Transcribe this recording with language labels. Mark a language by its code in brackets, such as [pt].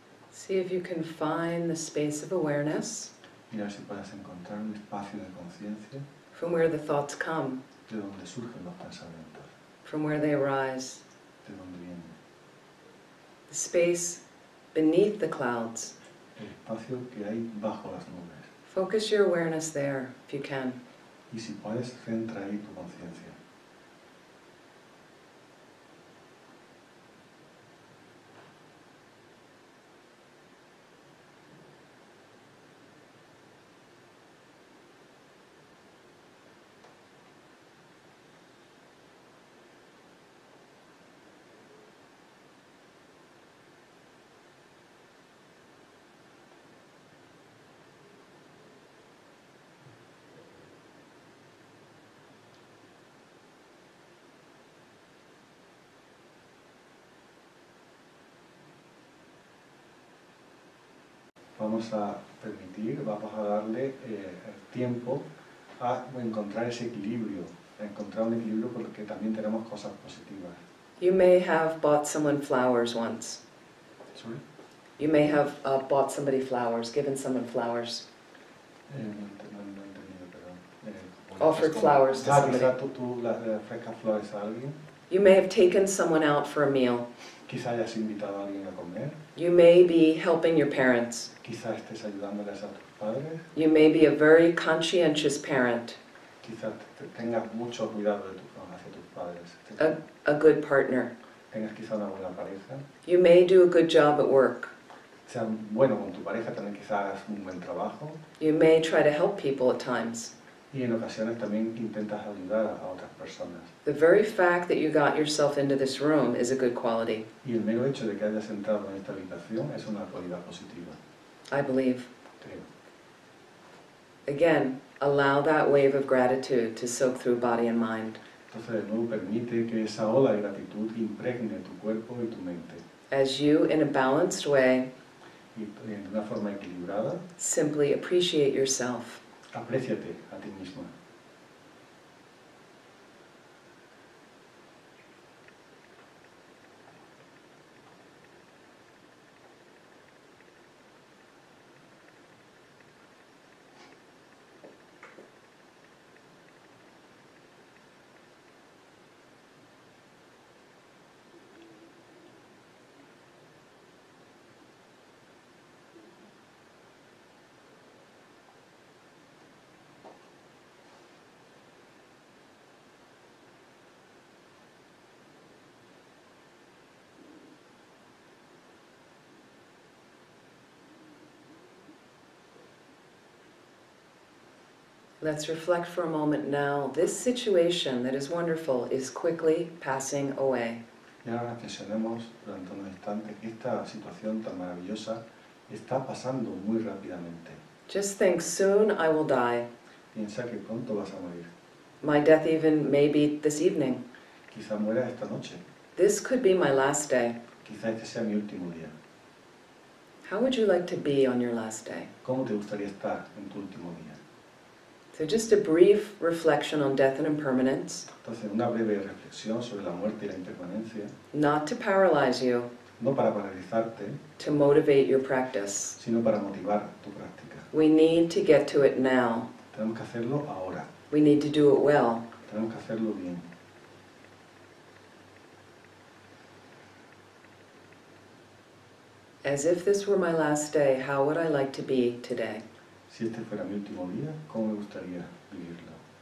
[en] See if you can find the space of awareness [es] Mira si puedes encontrar un espacio de conciencia [en] from where the thoughts come, [es] de donde surgen los pensamientos, [en] from where they arise, [es] de donde vienen. [en] the space beneath the clouds. [es] El espacio que hay bajo las nubes. [en] Focus your awareness there, if you can. [es] Y si puedes, centra ahí tu conciencia. Vamos a permitir, vamos a darle tiempo a encontrar ese equilibrio, a encontrar un equilibrio porque también tenemos cosas positivas. [en] You may have bought someone flowers once. ¿Sorry? You may have bought somebody flowers, given someone flowers. [es] No he entendido, perdón. [en] Offered flowers to somebody. [es] Quizá tú le ofrezcas flores a alguien, [en] You may have taken someone out for a meal. [es] quizá hayas invitado a alguien a comer, [en] You may be helping your parents. [es] quizá estés ayudándoles a tus padres, [en] You may be a very conscientious parent, [es] quizá tengas mucho cuidado hacia tus padres, [en] a good partner. [es] tengas quizá una buena pareja, [en] You may do a good job at work. [es] sea bueno con tu pareja, también quizá hagas un buen trabajo [en] You may try to help people at times. [es] y en ocasiones también intentas ayudar a otras personas. [en] The very fact that you got yourself into this room is a good quality, [es] Y el mero hecho de que hayas entrado en esta habitación es una cualidad positiva, [en] I believe. [es] creo. [en] Again, allow that wave of gratitude to soak through body and mind. [es] Entonces, de nuevo, permite que esa ola de gratitud impregne tu cuerpo y tu mente. [en] As you, in a balanced way, [es] Y de una forma equilibrada, [en] simply appreciate yourself. [es] apréciate a ti misma. [en] Let's reflect for a moment now. This situation that is wonderful is quickly passing away. [es] Y ahora reflexionemos durante unos instantes que esta situación tan maravillosa está pasando muy rápidamente. [en] Just think, soon I will die. [es] Piensa que pronto vas a morir. [en] My death even may be this evening. [es] Quizá mueras esta noche. [en] This could be my last day. [es] Quizá este sea mi último día. [en] How would you like to be on your last day? [es] ¿Cómo te gustaría estar en tu último día? [en] So just a brief reflection on death and impermanence, [es] Entonces, una breve reflexión sobre la muerte y la impermanencia, [en] not to paralyze you, [es] no para paralizarte, [en] to motivate your practice. [es] sino para motivar tu práctica. [en] We need to get to it now. [es] Tenemos que hacerlo ahora, [en] We need to do it well. [es] tenemos que hacerlo bien. [en] As if this were my last day, how would I like to be today? [es] Si este fuera mi último día, ¿cómo me gustaría vivirlo?